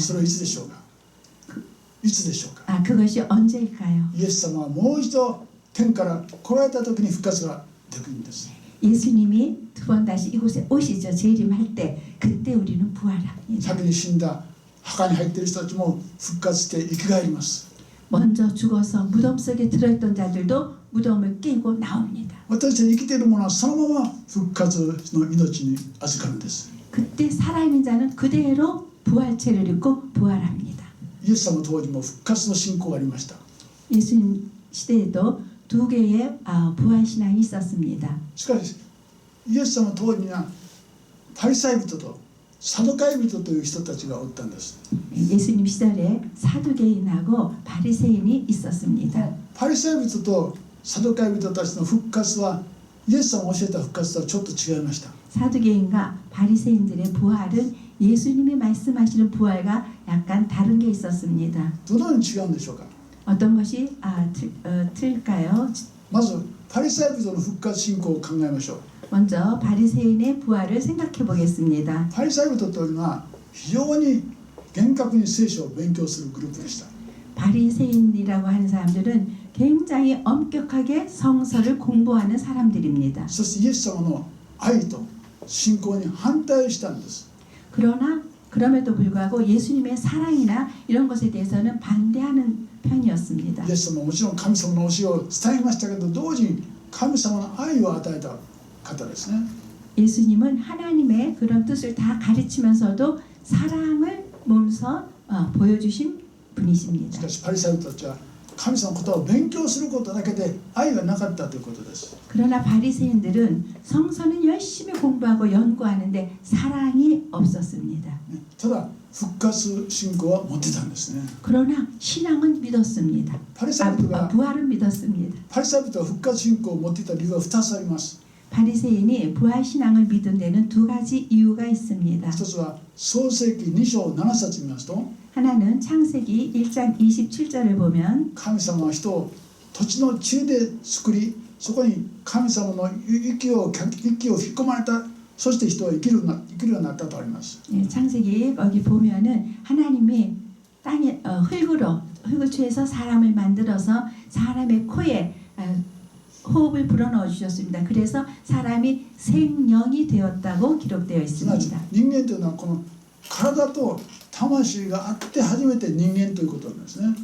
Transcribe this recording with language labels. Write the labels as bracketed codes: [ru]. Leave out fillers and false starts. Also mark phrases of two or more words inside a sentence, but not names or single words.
[ja] それはいつでしょうか。いつでしょうか。 [ko] 아, 그것이 언제일까요? [ja] イエス様はもう一度天から来られた時に復活ができるんです。 [ko] 예수님이 두 번 다시 이곳에 오시죠. 재림할 때 그때 우리는 부활합니다. [ja] 先に死んだ墓に入っている人たちも復活して生き返ります。 [ko] 먼저 죽어서 무덤 속에 들어있던 자들도 무덤을 깨고 나옵니다. [ja] 私たち生きている者はそのまま復活の命に預かるんです。 [ko] 그때 살아있는 자는 그대로 부활체를 입고 부활합니다. [ja] イエス様当時も復活の信仰がありました。 [ko] 예수님 시대에도 두 개의 부활 신앙이 있었습니다. [ja] しかしイエス様当時にはパリサイ人とサドカイ人という人たちがおったんです。 [ko] 예수님 시절에 사두개인하고 바리새인이 있었습니다. [ja] パリサイ人とサドカイ人たちの復活はイエス様が教えた復活とはちょっと違いました。 [ko] 사두개인과 바리새인들의 부활은 예수님이 말씀하시는 부활과 약간 다른 게 있었습니다. [ja] どのように違うんでしょうか。 [ko] 어떤 것이 틀릴까요? [ja] まずパリサイ人の復活信仰を考えましょう。 [ko] 먼저 바리새인의 부활을 생각해 보겠습니다. [ja] パリサイ人というのは非常に厳格に聖書を勉強するグループでした。 [ko] 바리새인이라고 하는 사람들은 굉장히 엄격하게 성서를 공부하는 사람들입니다. [ja] そしてイエス様の愛と信仰に反対したんです。 [ko] 그럼에도 불구하고 예수님의 사랑이나 이런 것에 대해서는 반대하는 편이었습니다. [ja] イエス様はもちろん神様の教えを伝えましたけど、同時に神様の愛を与えた方ですね。 [ko] 예수님은 하나님의 그런 뜻을 다 가르치면서도 사랑을 몸소 보여주신 し 분이십니다. [ja] かしパリサイ人たちは神様のことを勉強することだけで愛がなかったということです。 [ko] 그러나 바리새인들은 성서는 열심히 공부하고 연구하는데 사랑이 없었습니다. [ja] ただ復活信仰は持ってたんですね。 [ko] 그러나 신앙은 믿었습니다. [ja] パリサイ人が [ko] 부활은 믿었습니다. [ja] パリサイ人が復活信仰を持っていた理由は2つあります。 [ko] 바리새인이 부활 신앙을 믿은 데는 두 가지 이유가 있습니다. [ja] 一つは創世記2章7節見ますと、 [ko] 하나는 창세기 1장 27절을 보면 [ja] 神様は人を土地の地で作り、そこに神様の息を吹き込まれた。そして人は生きるようになったとあります。 [ko] 창세기 거기 보면은 하나님이 땅에 흙을 취해서 사람을 만들어서 사람의 코에 호흡을 불어넣어 주셨습니다. 그래서 사람이 생명이 되었다고 기록되어 [ja] すなわち [ko] 있습니다. [ja] 人間というのはこの体と魂があって初めて人間ということなんですね。